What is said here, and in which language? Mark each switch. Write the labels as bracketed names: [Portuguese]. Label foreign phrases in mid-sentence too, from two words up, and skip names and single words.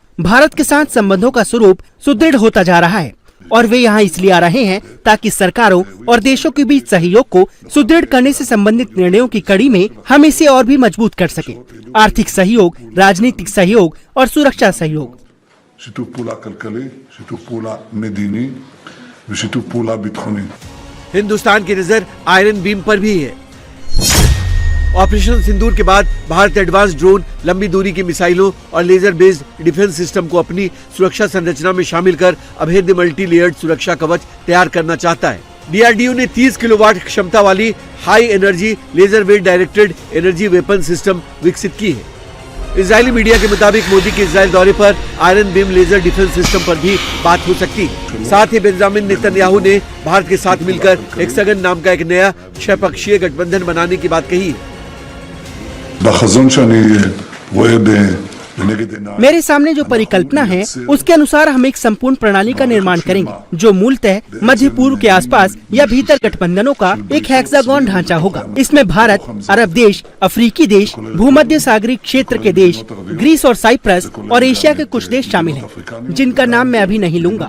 [Hindi] भारत के साथ संबंधों का स्वरूप सुदृढ़ होता जा रहा है और वे यहाँ इसलिए आ रहे हैं ताकि सरकारों और देशों के बीच सहयोग को सुदृढ़ करने से संबंधित निर्णयों की कड़ी में हम इसे और भी मजबूत कर सकें। आर्थिक सहयोग, राजनीतिक सहयोग और सुरक्षा सहयोग। [Hebrew] שיתוף פעולה כלכלי, שיתוף פעולה מדיני ושיתוף פעולה ביטחוני. [Hindi] हिंदुस्तान की नजर आयरन बीम पर भी है। ऑपरेशन सिंदूर के बाद भारत [English] advance drone, [Hindi] लंबी दूरी की मिसाइलों और [English] laser based defense system [Hindi] को अपनी सुरक्षा संरचना में शामिल कर अभेद्य [English] multi layered [Hindi] सुरक्षा कवच तैयार करना चाहता है। डीआरडीओ ने 30 किलोवाट क्षमता वाली [English] high energy laser weight directed energy weapon system [Hindi] विकसित की है। इजरायली मीडिया के मुताबिक मोदी के इजरायल दौरे पर [English] Iron Beam laser defense system [Hindi] पर भी बात हो सकती है। साथ ही बेंजामिन नेतन्याहू ने भारत के साथ मिलकर हेक्सागन नाम का एक नया 6 पक्षीय गठबंधन बनाने की बात कही है। [Hebrew] בחזון שאני רואה לנגד עיניי, [Hindi] मेरे सामने जो परिकल्पना है उसके अनुसार हम एक संपूर्ण प्रणाली का निर्माण करेंगे जो मूलतः मध्य पूर्व के आसपास या भीतर गठबंधनों का एक हेक्सागोन ढांचा होगा। इसमें भारत, अरब देश, अफ्रीकी देश, भूमध्य सागरीय क्षेत्र के देश, ग्रीस और साइप्रस और एशिया के कुछ देश शामिल हैं, जिनका नाम मैं अभी नहीं लूंगा।